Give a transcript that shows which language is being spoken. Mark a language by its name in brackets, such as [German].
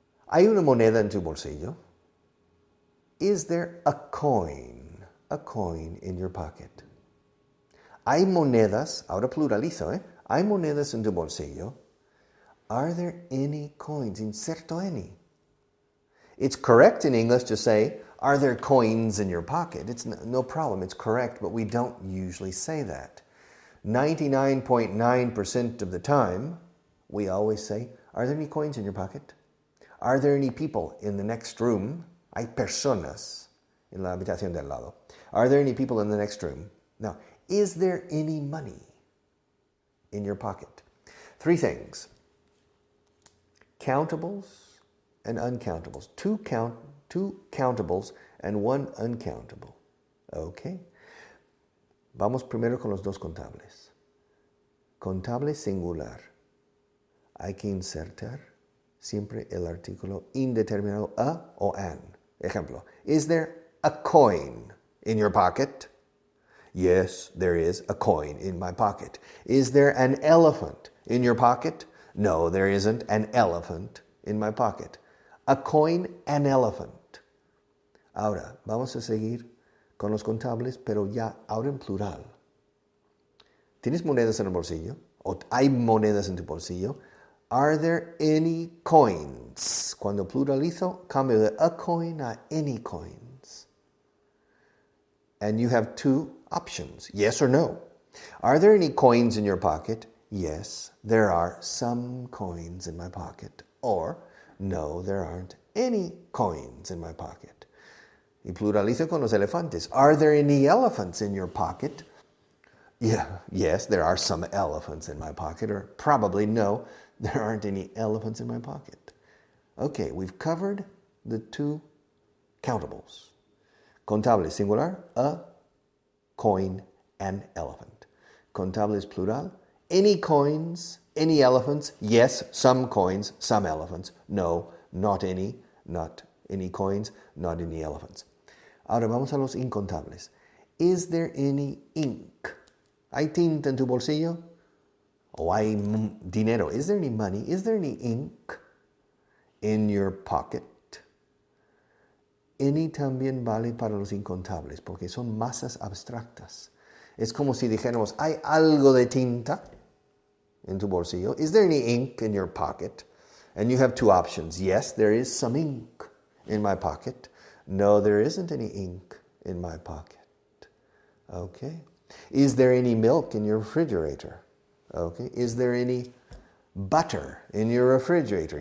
[Spanish] ¿Hay una moneda en tu bolsillo? [English] Is there a coin in your pocket? [Spanish] ¿Hay monedas? Ahora pluralizo, ¿eh? ¿Hay monedas en tu bolsillo? [English] Are there any coins? [Spanish] Inserto any. [English] It's correct in English to say, are there coins in your pocket? It's no problem. It's correct, but we don't usually say that. 99.9% of the time, we always say, are there any coins in your pocket? Are there any people in the next room? [Spanish] Hay personas en la habitación del lado. [English] Are there any people in the next room? Now, is there any money in your pocket? Three things. Countables and uncountables. Two countables and one uncountable. Okay. [Spanish] Vamos primero con los dos contables. Contable singular. Hay que insertar siempre el artículo indeterminado a o an. Ejemplo. [English] Is there a coin in your pocket? Yes, there is a coin in my pocket. Is there an elephant in your pocket? No, there isn't an elephant in my pocket. A coin, an elephant. [Spanish] Ahora, vamos a seguir con los contables, pero ya ahora en plural. ¿Tienes monedas en el bolsillo? ¿O hay monedas en tu bolsillo? [English] Are there any coins? Cuando pluralizo, cambio de a coin a any coins. And you have two options, yes or no. Are there any coins in your pocket? Yes, there are some coins in my pocket. Or, no, there aren't any coins in my pocket. [Spanish] Y pluralizo con los elefantes. [English] Are there any elephants in your pocket? Yeah, yes, there are some elephants in my pocket. Or probably no, there aren't any elephants in my pocket. Okay, we've covered the two countables. [Spanish] Contable singular, [English] a coin, an elephant. [Spanish] Contable plural, [English] any coins, any elephants. Yes, some coins, some elephants. No, not any coins, not any elephants. [Spanish] Ahora vamos a los incontables. [English] Is there any ink? [Spanish] ¿Hay tinta en tu bolsillo? ¿O hay dinero? [English] Is there any money? Is there any ink in your pocket? [Spanish] Any también vale para los incontables, porque son masas abstractas. Es como si dijéramos, ¿hay algo de tinta en tu bolsillo? [English] Is there any ink in your pocket? And you have two options. Yes, there is some ink in my pocket. No, there isn't any ink in my pocket. Okay. Is there any milk in your refrigerator? Okay. Is there any butter in your refrigerator?